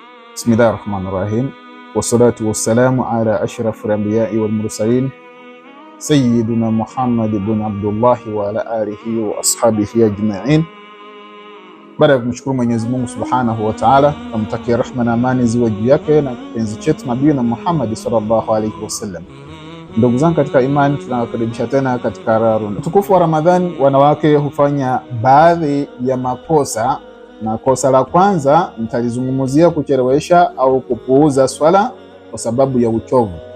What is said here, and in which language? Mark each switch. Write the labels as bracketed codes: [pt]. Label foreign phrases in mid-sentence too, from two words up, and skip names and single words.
[ar] بسم الله الرحمن الرحيم والصلاة والسلام على أشرف الأنبياء والمرسلين سيدنا محمد بن عبد الله وعلى آله وأصحابه أجمعين. [sw] Baada ya kumshukuru Mwenyezi Mungu [ar] سبحانه وتعالى, [sw] namtakia rehma na amani ziwe juu yake na kipenzi chetu Nabii na Muhammad [ar] صلى الله عليه وسلم. [sw] Ndugu zangu katika imani, tunawakaribisha tena katika utukufu wa Ramadhani. Wanawake hufanya baadhi ya makosa, na kosa la kwanza nitalizungumzia kuchelewesha au kupuuza swala kwa sababu ya uchovu.